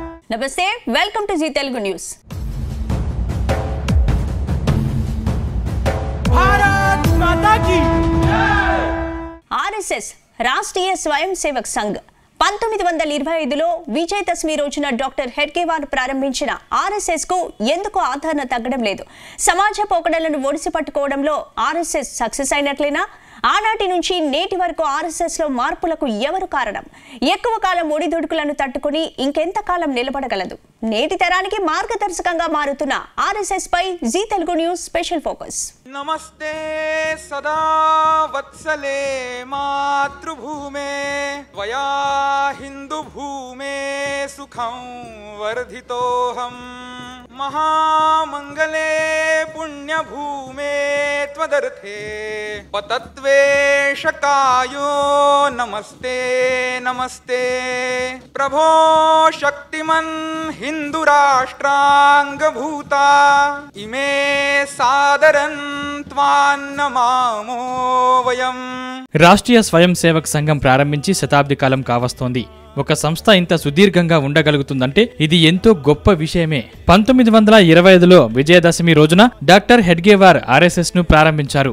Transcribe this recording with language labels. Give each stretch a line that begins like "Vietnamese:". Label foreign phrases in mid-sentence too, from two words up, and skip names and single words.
Telugu: నమస్తే
English: welcome to
Telugu: జీ తెలుగు న్యూస్.
Hindi: भारत माता की
Telugu: ఆర్ఎస్ఎస్ రాష్ట్రీయ స్వయం సేవక్ సంఘ్ 1925లో విజయదశమి రోజున డాక్టర్ హెడ్గేవార్ ప్రారంభించిన ఆర్ఎస్ఎస్ కు ఎందుకు ఆదరణ తగ్గడం లేదు? సమాజ పోకడలను ఒడిసి పట్టుకోవడంలో ఆర్ఎస్ఎస్ సక్సెస్ అయినట్లేనా? ఆనాటి నుంచి నేటి వరకు ఆర్ఎస్ఎస్ లో మార్పులకు ఎవరు కారణం? ఎక్కువ కాలం ఒడిదుడుకులను తట్టుకుని ఇంకెంత కాలం నిలబడగలదు? నేటి తరానికి మార్గదర్శకంగా మారుతున్న ఆర్ఎస్ఎస్ పై జీ తెలుగు న్యూస్
English: special focus.
Sanskrit: नमस्ते सदा वत्सले मातृभूमे त्वया हिन्दुभूमे सुखं वर्धितोऽहं महामङ्गले पुण्यभूमे त्वदर्थे पतत्वेशकायो नमस्ते नमस्ते प्रभो शक्तिमन् हिन्दुराष्ट्राङ्गभूता इमे सादरन्
Telugu: రాష్ట్రీయ స్వయం సేవక్ సంఘం ప్రారంభించి శతాబ్ది కాలం కావస్తోంది. ఒక సంస్థ ఇంత సుదీర్ఘంగా ఉండగలుగుతుందంటే ఇది ఎంతో గొప్ప విషయమే. 1925లో విజయదశమి రోజున డాక్టర్ హెడ్గేవార్ ఆర్ఎస్ఎస్ ను ప్రారంభించారు.